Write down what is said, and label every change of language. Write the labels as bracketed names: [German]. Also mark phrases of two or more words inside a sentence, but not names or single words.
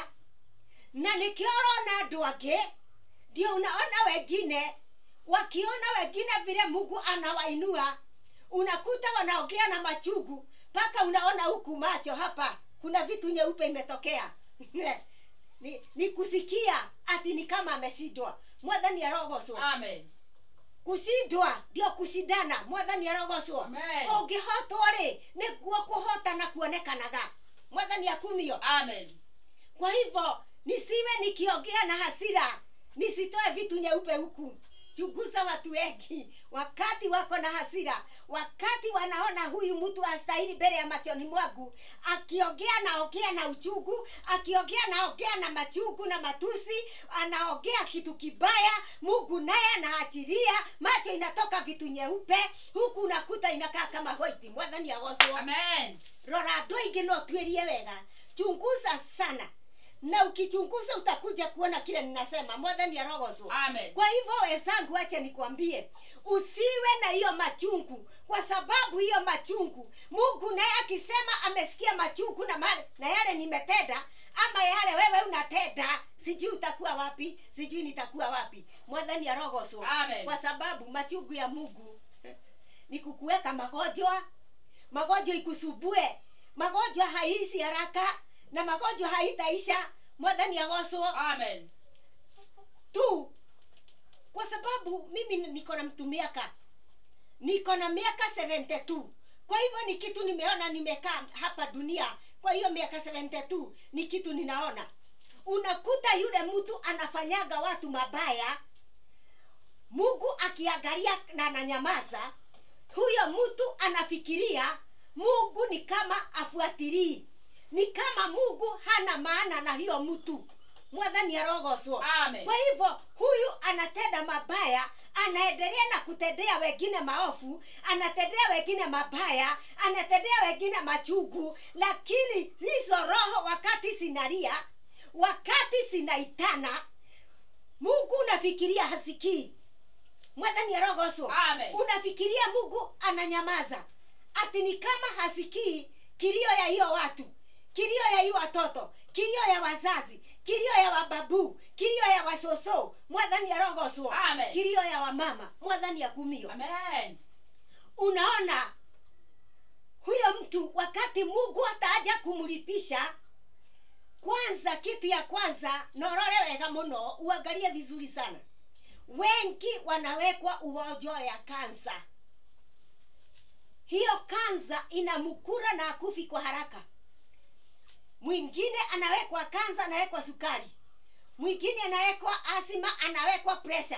[Swahili] Na nikiona andu angi ndio unaona wengine wakiona wengine vile Mungu anawainua, unakuta wanaongea na machungu paka unaona huku macho hapa kuna vitu nyeupe imetokea. ni kusikia ati ni kama ameshindwa. [Kikuyu] Mwathani arogocwo. [Swahili] Kushindwa ndio kushindana. [Kikuyu] Mwathani arogocwo. Ungihotwo ri niguo kuhota na kuonekanaga. Mwathani akumio. [Swahili] Kwa hivyo nisiwe nikiongea na hasira, nisitoe vitu nyeupe huku. Chunguza watu wengi wakati wako na hasira, wakati wanaona huyu mtu astahili mbele ya machoni mwangu, akiongea na uchungu, akiongea na machungu na matusi, anaongea kitu kibaya, Mungu naye anaachilia, macho inatoka vitu nyeupe, huku unakuta inakaa kama white. [Kikuyu] Mwathani agocwo. Rora andu aingi no twerie wega, [Swahili] chunguza sana. Na ukichunguza utakuja kuona kile ninasema. [Kikuyu] Mwathani arogocwo. [Swahili] Kwa hivyo wenzangu, acha nikwambie, usiwe na hiyo machungu, kwa sababu hiyo machungu Mungu naye akisema amesikia machungu na yale nimetenda ama yale wewe unatenda, sijui utakuwa wapi, sijui nitakuwa wapi. Mwathani arogocwo. Kwa sababu machungu ya Mungu ni kukuweka magonjwa ikusubue. Magonjwa haishi haraka na magonjwa haitaisha. [Kikuyu] Mwathani agocwo. [Swahili] Tu sababu mimi niko na mtu miaka 72. Kwa hivyo ni kitu nimeona, nimekaa hapa dunia kwa hiyo miaka 72, ni kitu ninaona. Unakuta yule mtu anafanyaga watu mabaya, Mungu akiangalia na ananyamaza. Huyo mtu anafikiria Mungu ni kama afuatilii, ni kama Mungu hana maana na hiyo mtu. [Kikuyu] Mwathani arogocwo. Amen. [Swahili] Kwa hivyo huyu anatenda mabaya, anaendelea na kutendea wengine maofu, anatendea wengine mabaya, anatendea wengine machungu, lakini hizo roho wakati sinalia, wakati sinaitana, Mungu unafikiria hasikii. [Kikuyu] Mwathani arogocwo. Amen. [Swahili] Unafikiria Mungu ananyamaza, ati ni kama hasikii kilio ya hiyo watu, kilio ya hiyo watoto, kilio ya wazazi, kilio ya wababu, kilio ya wasoso. [Kikuyu] Mwathani arogocwo. Amen. [Swahili] Kilio ya wamama. [Kikuyu] Mwathani akumio. [Swahili] Amen. Unaona huyo mtu wakati Mungu ataja kumlipisha, kwanza kitu ya kwanza [Kikuyu] norore wega muno, [Swahili] uangalie vizuri sana. Wengi wanawekwa ugonjwa ya kansa. Hiyo kansa inamkura na akufi kwa haraka. Mwingine anawekwa kansa, anawekwa sukari. Mwingine anawekwa asima, anawekwa pressure.